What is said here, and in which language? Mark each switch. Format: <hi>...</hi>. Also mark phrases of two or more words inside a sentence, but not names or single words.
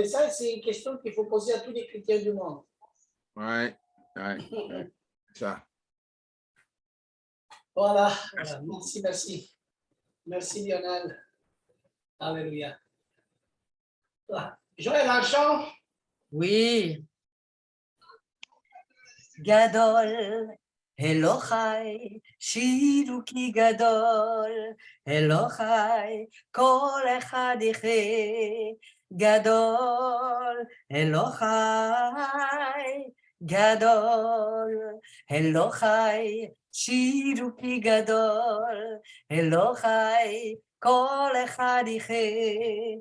<fr>Ça, c'est une question qu'il faut poser à tous les chrétiens du monde. Ouais. Ça. Voilà. Merci. Merci Lionel. Alléluia. Joël, un chant? Oui.</fr> <he>גדול, אלוהי, שירו כי גדול, אלוהי, כל אחד יחה. גדול, אלוהי, גדול, אלוהי, שירו כי גדול, אלוהי, כל אחד יחה.</he>